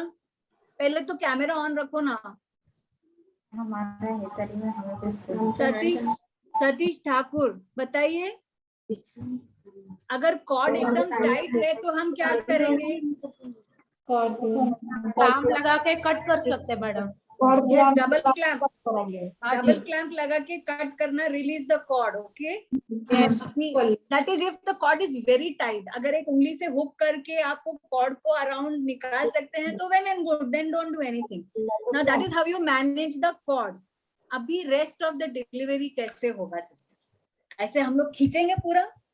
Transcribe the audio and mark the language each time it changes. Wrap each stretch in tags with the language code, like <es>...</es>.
<hi>पहले तो camera on रखो ना. सतीश ठाकुर बताइए, अगर कॉर्ड एकदम टाइट है तो हम क्या करेंगे? काम लगा के कट कर सकते मैडम.</hi> <en>Yes, double clamp</en> <hi>लगा के कट करना,</hi> <en>release the cord, okay? That is if the cord is very tight.</en> <hi>अगर एक उंगली से हुक करके आपको कॉर्ड को अराउंड निकाल सकते हैं तो</hi> <en>well and good, then don't do anything. Now that is how you manage the cord.</en> <hi>अभी</hi> <en>rest of the delivery</en> <hi>कैसे होगा सिस्टर? ऐसे हम लोग खींचेंगे पूरा?</hi>